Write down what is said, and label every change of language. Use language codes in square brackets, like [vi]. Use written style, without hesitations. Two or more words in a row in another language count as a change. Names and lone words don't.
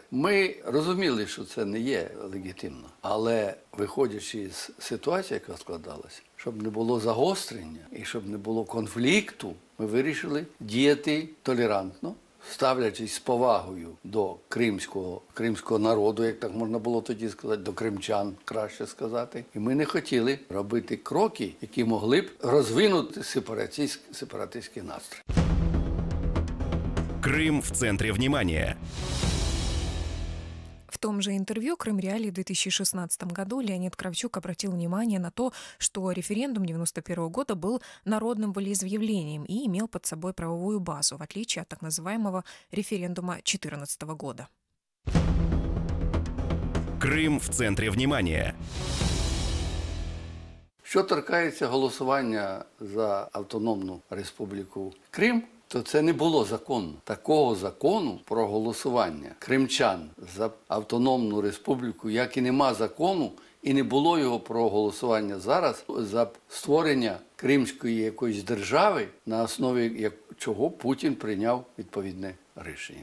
[uk] Ми розуміли, що це не є легітимно, але виходячи з ситуації, яка складалася, щоб не було загострення і щоб не було конфлікту, ми вирішили діяти толерантно, ставлячись з повагою до кримського народу, як так можна було тоді сказати, до кримчан, краще сказати. І ми не хотіли робити кроки, які могли б розвинути сепаратистський настрій. [ru] Крым в центре внимания. В том же интервью «Крым-Реалии» в 2016 году Леонид Кравчук обратил внимание на то, что референдум 1991 года был народным волеизъявлением и имел под собой правовую базу, в отличие от так называемого референдума 2014 года. Крым в центре внимания. [uk] Що торкається голосування за автономну республіку Крим, то це не було законно. Такого закону про голосування кримчан за автономну республіку, як і нема закону, і не було його про голосування зараз за створення кримської якоїсь держави, на основі чого Путін прийняв відповідне рішення.